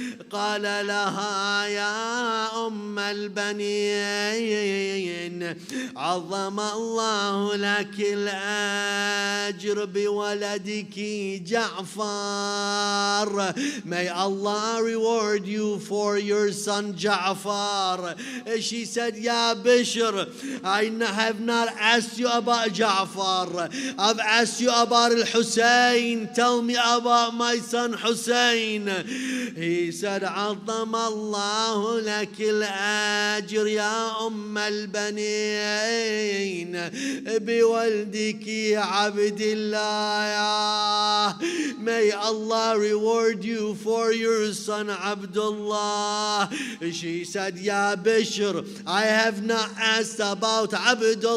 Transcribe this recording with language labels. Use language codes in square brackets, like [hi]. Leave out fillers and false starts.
[ar] قال لها يا البنين, عظم الله لك الأجر بولدك جعفر. [en] May Allah reward you for your son Ja'far. She said, Ya Bishr, I have not asked you about Ja'far. I've asked you about Al-Hussein. Tell me about my son Hussein. He said, [ar] عظم الله لك الأجر يا البنين بولدك عبد الله. [en] May Allah reward you for your son Abdullah. She said, Ya Bishr, I have not asked about Abdullah.